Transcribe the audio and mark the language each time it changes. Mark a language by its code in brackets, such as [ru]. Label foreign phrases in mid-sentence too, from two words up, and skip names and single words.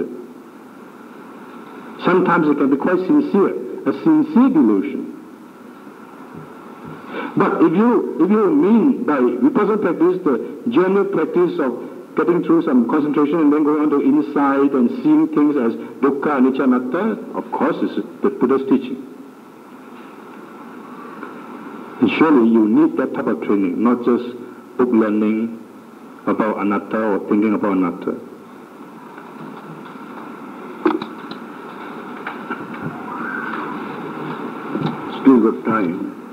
[en] Sometimes it can be quite sincere, a sincere delusion. But if you mean by Vipassana practice the general practice of getting through some concentration and then going on to insight and seeing things as [pi] dukkha, anicca, anatta, [en] of course it's the Buddha's teaching. And surely you need that type of training, not just book learning about anatta or thinking about anatta. Still got time.